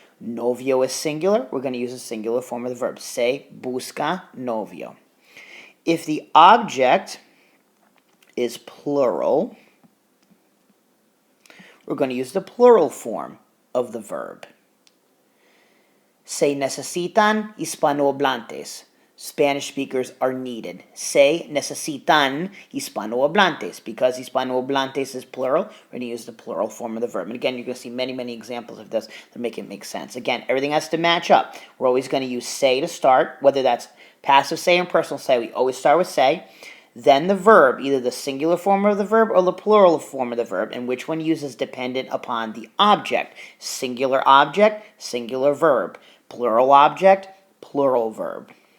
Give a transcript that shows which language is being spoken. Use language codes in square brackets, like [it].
[en] Novio is singular. We're going to use a singular form of the verb. Say [es] busca novio. [en] If the object is plural, we're going to use the plural form of the verb. [es] Se necesitan hispanohablantes. [en] Spanish speakers are needed. [es] Se necesitan hispanohablantes. [en] Because hispanohablantes is plural, we're going to use the plural form of the verb. And again, you're going to see many, many examples of this to make it make sense. Again, everything has to match up. We're always going to use say to start, whether that's passive say or personal say. We always start with say. Then the verb, either the singular form of the verb or the plural form of the verb, and which one uses dependent upon the object. Singular object, singular verb. Plural object, plural verb.